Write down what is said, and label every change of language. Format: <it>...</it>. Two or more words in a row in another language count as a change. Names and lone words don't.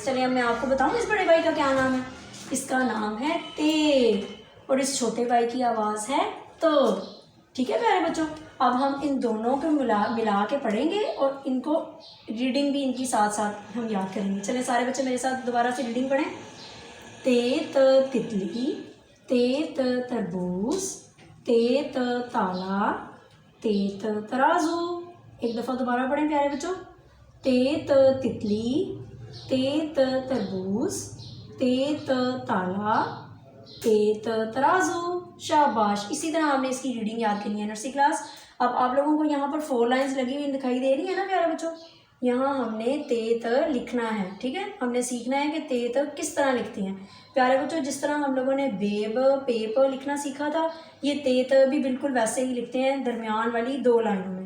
<ur>چلیے اب میں آپ کو بتاؤں اس بڑے بھائی کا کیا نام ہے۔ اس کا نام ہے تے، اور اس چھوٹے بھائی کی آواز ہے تو. ٹھیک ہے پیارے بچوں، اب ہم ان دونوں کو ملا کے پڑھیں گے اور ان کو ریڈنگ بھی ان کی ساتھ ساتھ ہم یاد کریں گے. چلیے سارے بچے میرے ساتھ دوبارہ سے ریڈنگ پڑھیں. تے ت تتلی، تے ت تربوز، تے ت تالا، تے ت ترازو. ایک دفعہ دوبارہ پڑھیں پیارے بچوں. تے ت تتلی، تے ت تربوز، تے ت تالا، تے ت ترازو. शाबाश। اسی طرح آپ نے اس کی ریڈنگ یاد کرنی ہے نرسری کلاس۔ اب آپ لوگوں کو یہاں پر 4 لائنز لگی ہوئی دکھائی دے رہی ہے نا پیارے بچوں. یہاں ہم نے تے ت لکھنا ہے. ٹھیک ہے، ہم نے سیکھنا ہے کہ تے ت کس طرح لکھتے ہیں۔ پیارے بچوں، جس طرح ہم لوگوں نے بے ب پے پ لکھنا سیکھا تھا، یہ تے ت بھی بالکل ویسے ہی لکھتے ہیں، درمیان والی 2 لائنوں میں.</ur>